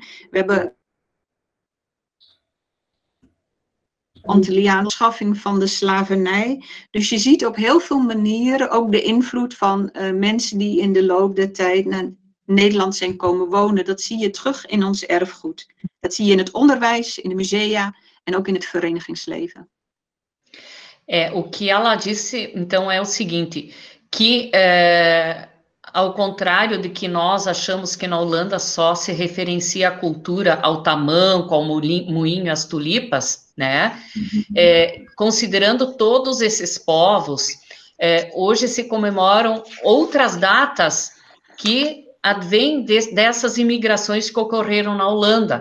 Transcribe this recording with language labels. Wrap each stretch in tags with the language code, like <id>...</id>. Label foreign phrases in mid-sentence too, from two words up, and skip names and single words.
<nl>We hebben Antilliaanse afschaffing van de slavernij. Dus je ziet op heel veel manieren ook de invloed van mensen die in de loop der tijd naar Nederland zijn komen wonen. Dat zie je terug in ons erfgoed. Dat zie je in het onderwijs, in de musea en ook in het verenigingsleven.</nl> <pt>O que ela disse, então, é o seguinte, que, ao contrário de que nós achamos que na Holanda só se referencia a cultura ao tamanco, ao moinho, às tulipas, né? Considerando todos esses povos, hoje se comemoram outras datas que advêm dessas imigrações que ocorreram na Holanda.</pt>